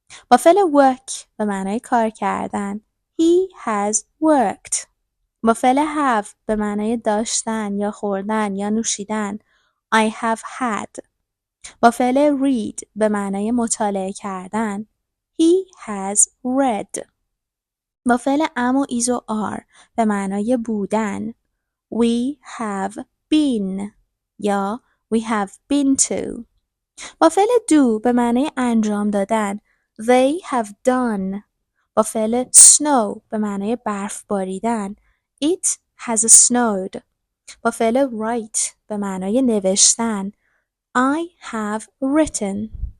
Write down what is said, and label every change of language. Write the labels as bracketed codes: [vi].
[fa] با فعل work به معنای کار کردن [en] he has worked. [fa] با فعل have به معنای داشتن یا خوردن یا نوشیدن [en] I have had. [fa] با فعل read به معنای مطالعه کردن [en] he has read. [fa] با فعل am و is و are به معنای بودن [en] we have been [fa] یا [en] we have been to. [fa] با فعل do به معنای انجام دادن [en] they have done. [fa] با فعل snow به معنای برف باریدن [en] it has snowed. [fa] با فعل write به معنای نوشتن [en] I have written.